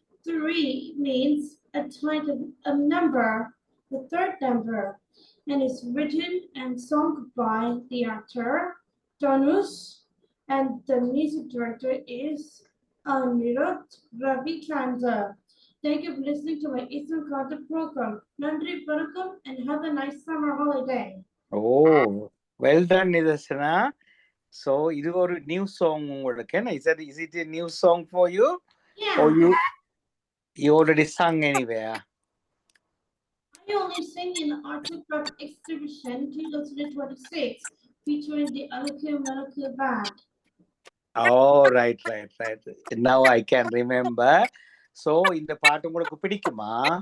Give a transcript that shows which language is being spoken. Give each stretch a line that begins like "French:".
English: 3 means a number, the third number, and is written and sung by the actor Dhanush, and the music director is Anirudh Ravikandar. Thank you for listening to my Islam Karate program. Nandri Vanakkam and have a nice summer holiday. Oh, well done, Nidarsana.
Tamil: So, இது ஒரு
English: new song
Tamil: உங்களுக்கு.
English: Is it a new song for you? Yeah. Or you already sung anywhere? I only sing in the Arts and Crafts Exhibition 2026 featuring the Alakir Malaka Band. Oh, right. Now I can remember.
Tamil: So, இந்த பாட்டு உங்களுக்கு பிடிக்குமா?